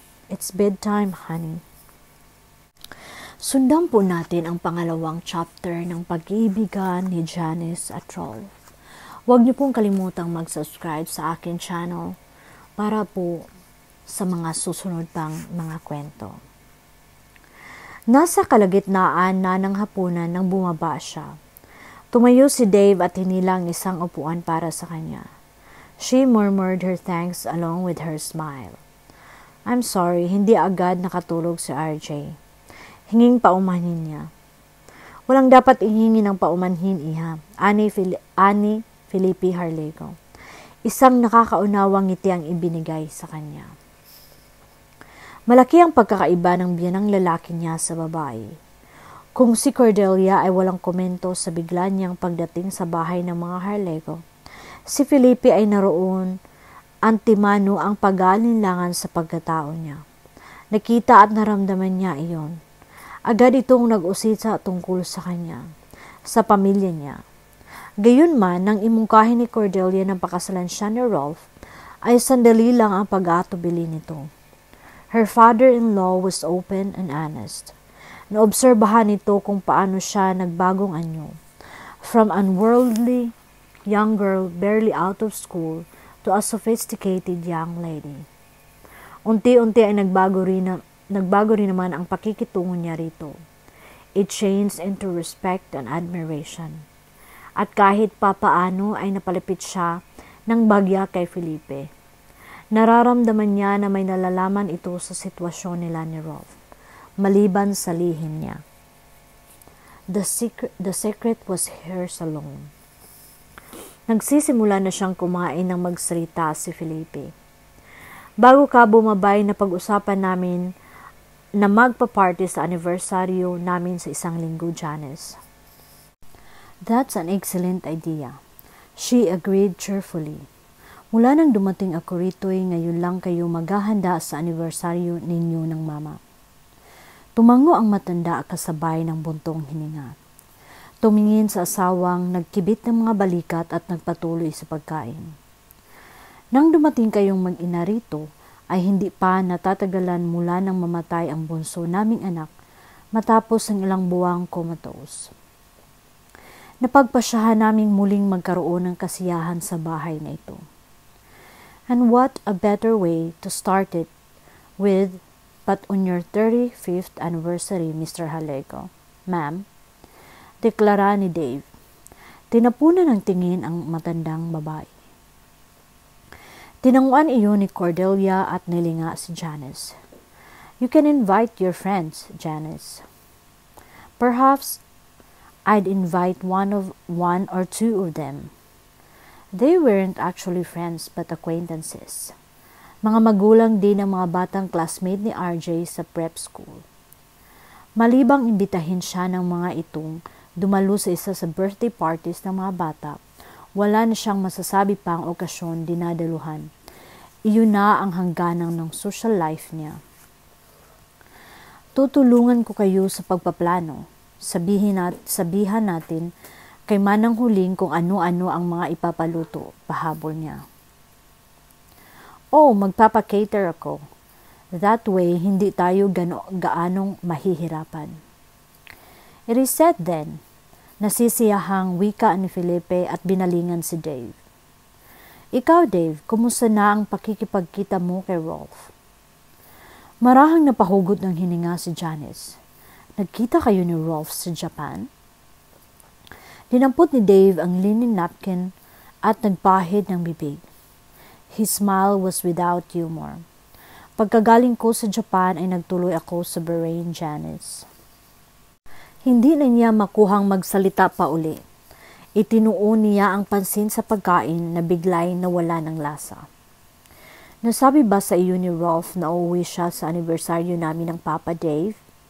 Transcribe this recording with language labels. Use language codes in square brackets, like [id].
[en] It's bedtime, honey. [tl] Sundan po natin ang pangalawang chapter ng pag-iibigan ni Janice at Rolf. Huwag niyo pong kalimutang mag-subscribe sa akin channel para po sa mga susunod pang mga kwento. Nasa kalagitnaan na ng hapunan nang bumaba siya. Tumayo si Dave at hinilang isang upuan para sa kanya. [en] She murmured her thanks along with her smile. I'm sorry, [tl] hindi agad nakatulog si RJ. Hinging paumanhin niya. Walang dapat ihingi ng paumanhin, iha. Ani Felipe Harlego. Isang nakakaunawang ngiti ang ibinigay sa kanya. Malaki ang pagkakaiba ng biyanang lalaki niya sa babae. Kung si Cordelia ay walang komento sa bigla niyang pagdating sa bahay ng mga Harlego, si Felipe ay naroon antimano ang pag-aalinlangan sa pagkatao niya. Nakita at naramdaman niya iyon. Agad itong nag-usisa tungkol sa kanya, sa pamilya niya. Gayunman, nang imungkahin ni Cordelia ng pakasalan siya ni Rolf, ay sandali lang ang pag-aatubili nito. [en] Her father-in-law was open and honest. [tl] Naobserbahan nito kung paano siya nagbagong anyo. [en] From unworldly young girl barely out of school to a sophisticated young lady. [tl] Unti-unti ay nagbago rin naman ang pakikitungo niya rito. [en] It changed into respect and admiration. [tl] At kahit papaano ay napalapit siya ng bagya kay Felipe. Nararamdaman niya na may nalalaman ito sa sitwasyon nila ni Rolf, maliban sa lihim niya. [en] The secret was hers alone. [tl] Nagsisimula na siyang kumain ng magsalita si Felipe. Bago ka bumabay na pag-usapan namin na magpa-party sa anibersaryo namin sa isang linggo, Janice. [en] That's an excellent idea. She agreed cheerfully. [tl] Mula nang dumating ako rito ngayon lang kayo maghahanda sa anibersaryo ninyo ng mama. Tumango ang matanda kasabay ng buntong hininga. Tumingin sa asawang nagkibit ng mga balikat at nagpatuloy sa pagkain. Nang dumating kayong mag-ina rito, ay hindi pa natatagalan mula nang mamatay ang bunso naming anak matapos ang ilang buwang comatose. Napagpasyahan naming muling magkaroon ng kasiyahan sa bahay na ito. [en] And what a better way to start it with but on your 35th anniversary, Mr. [tl] Harlego, ma'am, deklara ni Dave. Tinapunan ng tingin ang matandang babae. Tinanguan iyon ni Cordelia at nilinga si Janice. [en] You can invite your friends, Janice. Perhaps I'd invite one or two of them. They weren't actually friends but acquaintances. [tl] Mga magulang din ng mga batang classmate ni RJ sa prep school. Malibang imbitahin siya ng mga itong dumalo sa isa sa birthday parties ng mga bata, wala na siyang masasabi pang okasyon dinadaluhan. Iyon na ang hangganang ng social life niya. Tutulungan ko kayo sa pagpaplano. Sabihan natin kay manang huling kung ano-ano ang mga ipapaluto, pahabol niya. Oh, magpapa-cater ako. [en] That way, [tl] hindi tayo gaanong mahihirapan. [en] It is said then, [tl] nasisiyahang wika ni Felipe at binalingan si Dave. Ikaw, Dave, kumusta na ang pakikipagkita mo kay Rolf? Marahang napahugot ng hininga si Janice. Nagkita kayo ni Rolf sa Japan? Dinampot ni Dave ang linen napkin at nagpahid ng bibig. [en] His smile was without humor. [tl] Pagkagaling ko sa Japan ay nagtuloy ako sa Bahrain, Janice. Hindi na niya makuhang magsalita pa uli. Itinuon niya ang pansin sa pagkain na biglay nawala ng lasa. Nasabi ba sa iyo ni Rolf na uuwi siya sa anibersaryo namin ng Papa Dave?